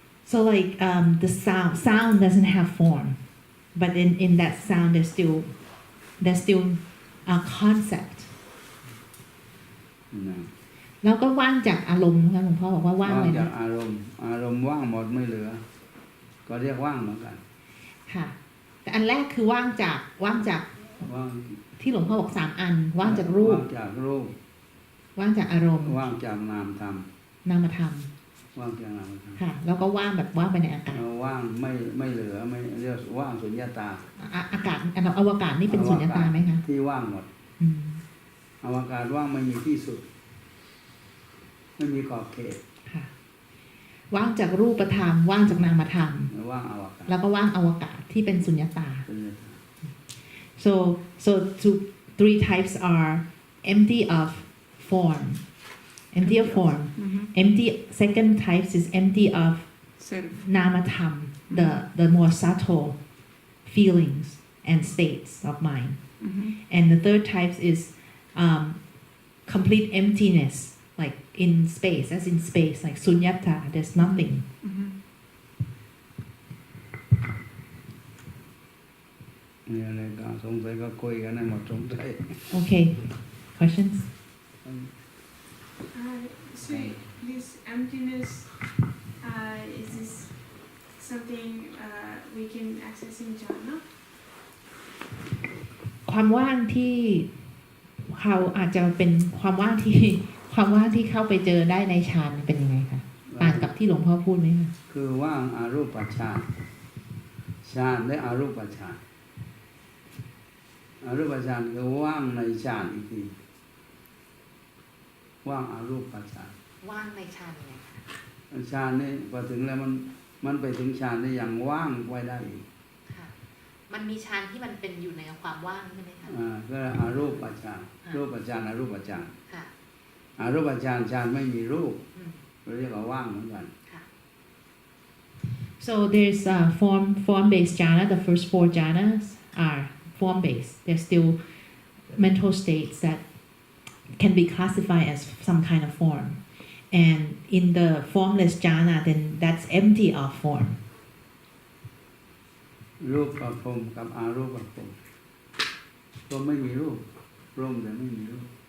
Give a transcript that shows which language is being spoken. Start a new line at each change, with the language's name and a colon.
English: So like the sound doesn't have form, but in that sound there's still a concept.
Thai: นะ แล้วก็ว่างจากอารมณ์ค่ะหลวงพ่อบอกว่าว่าง ว่าง เลย จาก นะ อารมณ์ว่างหมดไม่เหลือ ก็เรียกว่างเหมือนกัน ค่ะ แต่อันแรกคือว่างจาก ว่าง ที่หลวงพ่อบอก3 อัน ว่างจากรูป ว่างจากรูป ว่างจากอารมณ์ ว่างจากนามธรรม นามธรรม ว่างจากนามธรรม ค่ะ แล้วก็ว่างแบบว่างไปในอากาศ ว่างไม่เหลือไม่เรียกว่างสุญญตา อากาศอวกาศนี่เป็นสุญญตาไหมคะ ที่ว่างหมด อืม อวกาศว่างไม่มีที่สุด ไม่มีขอบเขต ค่ะ ว่างจากรูปธรรม ว่างจากนามธรรม ว่างอวกาศ แล้วก็ว่างอวกาศที่เป็นสุญญตา สุญญตา
English: So 3 types are empty of form. Empty. Second types is empty of Self. namatham, the more subtle feelings and states of mind. And the third type is complete emptiness, like in space, as in space, like sunyata. There's nothing.
Thai: มีอะไรก็สงสัยก็คุยกันให้หมดสงสัย
English: Okay. Questions? So this emptiness, is this something we can access in jhana?
Thai: ความว่างที่เขาอาจจะเป็นความว่างที่เข้าไปเจอได้ในฌานเป็นยังไงคะต่างกับที่หลวงพ่อพูดไหมคะ คือว่างอารูปฌานฌานและอารูปฌานอารูปฌานคือว่างในฌานอีกทีว่างอารูปฌาน ว่างในฌานยังไงคะ ฌานนี่พอถึงแล้วมันไปถึงฌานได้อย่างว่างไว้ได้อีก ค่ะมันมีฌานที่มันเป็นอยู่ในความว่างใช่ไหมคะ ก็อารูปฌานรูปฌานอารูปฌาน ค่ะ อารูปฌานฌานไม่มีรูปเรียกว่าว่างเหมือนกัน
English: So there's form-based jhana. The first 4 jhanas are form-based. They're still mental states that can be classified as some kind of form. and in the formless jhana, then that's empty of form.
Thai: รูปกับพรหมกับอารูปกับพรหมพรหมไม่มีรูปพรหมแต่ไม่มีรูป